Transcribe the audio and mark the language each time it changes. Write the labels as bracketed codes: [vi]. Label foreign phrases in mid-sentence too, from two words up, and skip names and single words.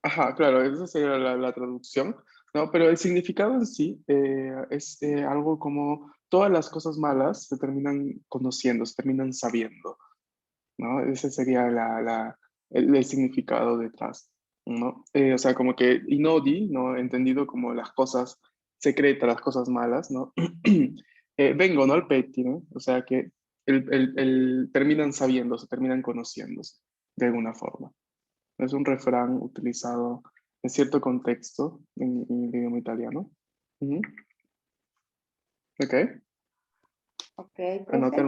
[es] ajá, claro, esa sería la traducción, ¿no? Pero el significado en sí es algo como todas las cosas malas se terminan conociendo, se terminan sabiendo, ¿no? Ese sería el significado detrás, ¿no? O sea, como que inodi, ¿no? Entendido como las cosas secretas, las cosas malas, ¿no? [it] Vengono al pettine, [es] o sea que terminan sabiendo, se terminan conociéndose de alguna forma. Es un refrán utilizado en cierto contexto en el idioma italiano. Ujú. Ok, Ok, anótenlo